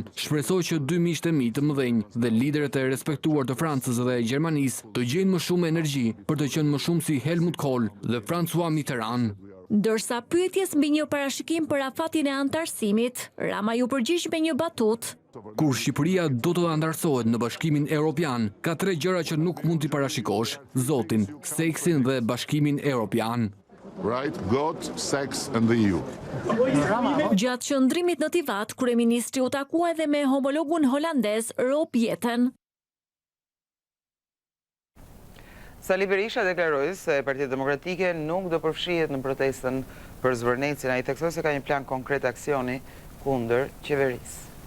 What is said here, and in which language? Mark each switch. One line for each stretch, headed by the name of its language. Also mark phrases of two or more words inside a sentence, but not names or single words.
Albanian: Shpresoj që dy miqtë e mi të mëdhenj dhe liderët e respektuar të Francës dhe Gjermanisë të gjejnë më shumë energji për të qenë më shumë si Helmut Kohl dhe François Mitterrand. Ndërsa pyetjes mbi një parashikim për afatin e antarësimit, Rama ju përgjigj me një batutë. Kur Shqipëria do të antarësohet në Bashkimin Evropian, ka 3 gjëra që nuk mund t'i parashikosh: Zotin, seksin dhe Bashkimin Evropian.
English: right? God, sex and the EU.
Albanian: Gjatë qëndrimit në Tivat, kryeministri u takua edhe me homologun holandez Rob Jetten. Sali Berisha deklaroi se Partia Demokratike nuk do përfshihet në protestën për zvërnecjen. Ai theksoi se ka një plan konkret aksioni kundër qeverisë.